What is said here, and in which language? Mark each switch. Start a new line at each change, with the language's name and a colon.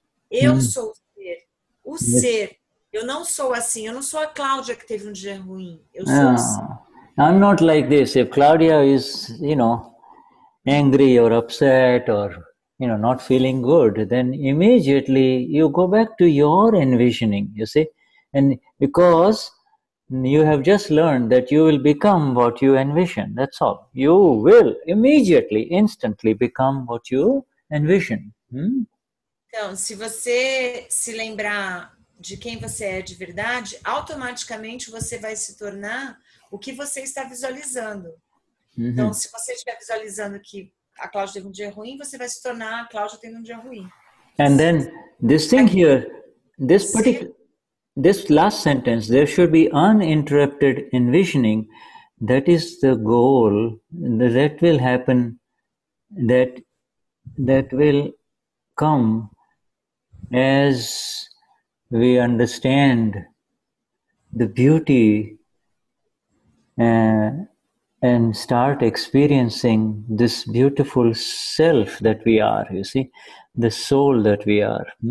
Portuguese: Eu sou o ser. Eu não sou assim, eu não sou a Cláudia que teve um dia ruim. Eu sou o ser.
English: I'm not like this. If Claudia is, angry or upset or, not feeling good, then immediately you go back to your envisioning, you see. And because you have just learned that you will become what you envision, that's all. You will immediately, instantly become what you envision.
Portuguese: Então, se você se lembrar de quem você é de verdade, automaticamente você vai se tornar o que você está visualizando. Então, se você estiver visualizando que a Cláudia teve um dia ruim, você vai se tornar a Cláudia tendo um dia ruim.
English: And then this thing here, this last sentence, there should be uninterrupted envisioning. That is the goal. That will happen. That will come as we understand the beauty and start experiencing this beautiful self that we are, you see, the soul that we are.